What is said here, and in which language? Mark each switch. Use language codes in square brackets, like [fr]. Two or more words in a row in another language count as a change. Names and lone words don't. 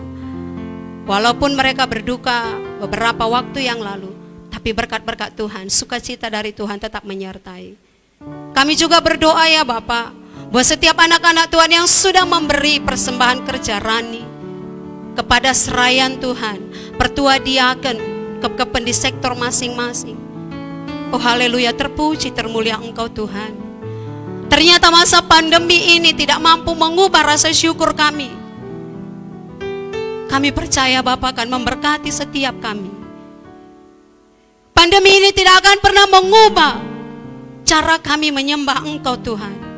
[id] Walaupun mereka berduka beberapa waktu yang lalu, tapi berkat-berkat Tuhan, sukacita dari Tuhan tetap menyertai. Kami juga berdoa ya Bapak, buat setiap anak-anak Tuhan yang sudah memberi persembahan kerja rani kepada serayan Tuhan, pertua diaken, kepepen di sektor masing-masing. Oh haleluya, terpuji termulia Engkau Tuhan. Ternyata masa pandemi ini tidak mampu mengubah rasa syukur kami. Kami percaya Bapa akan memberkati setiap kami. Pandemi ini tidak akan pernah mengubah cara kami menyembah Engkau Tuhan.